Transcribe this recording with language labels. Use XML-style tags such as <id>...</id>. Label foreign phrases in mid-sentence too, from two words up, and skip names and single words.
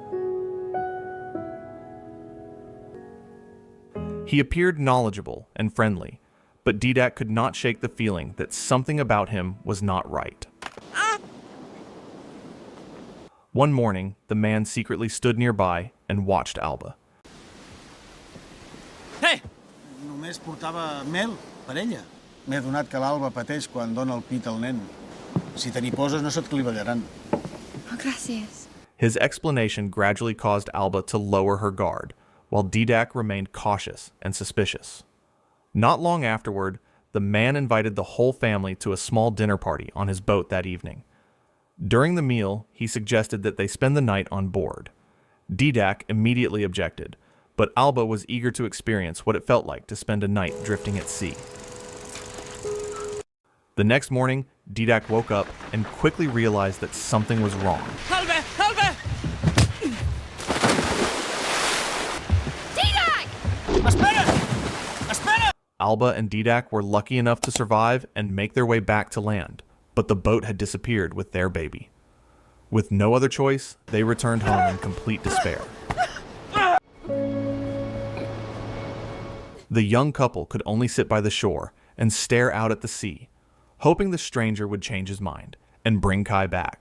<en>He appeared knowledgeable and friendly, but Dídac could not shake the feeling that something about him was not right. One morning, the man secretly stood nearby and watched Alba. Hey!</en> <ca>Només portava mel per ella. M'he adonat que l'Alba pateix quan dona el pit al nen. Si te n'hi poses no se't clivellaran. Oh, gràcies.</ca> <en>His explanation gradually caused Alba to lower her guard, while Dídac remained cautious and suspicious. Not long afterward, the man invited the whole family to a small dinner party on his boat that evening. During the meal, he suggested that they spend the night on board. Dídac immediately objected, but Alba was eager to experience what it felt like to spend a night drifting at sea. The next morning, Dídac woke up and quickly realized that something was wrong. Alba! Alba! Dídac!</en> <ca>Espera! Espera!</ca> <en>Alba and Dídac were lucky enough to survive and make their way back to land, but the boat had disappeared with their baby. With no other choice, they returned home in complete despair. The young couple could only sit by the shore and stare out at the sea, hoping the stranger would change his mind and bring Kai back.</en>